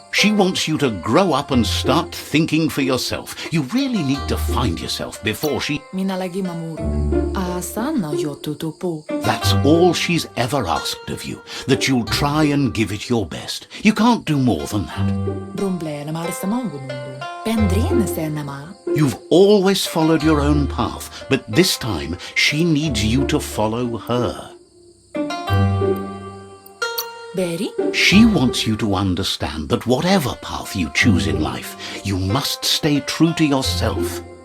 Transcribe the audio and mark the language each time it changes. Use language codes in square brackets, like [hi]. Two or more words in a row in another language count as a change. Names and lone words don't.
[en] She wants you to grow up and start thinking for yourself. You really need to find yourself before she... Minä lagi mamuru. Asana yotutupu. That's all she's ever asked of you, that you'll try and give it your best. You can't do more than that. Brumblena marsa mangunundu. Pendrine senama. You've always followed your own path, but this time she needs you to follow her. Beri? She wants you to understand that whatever path you choose in life, you must stay true to yourself.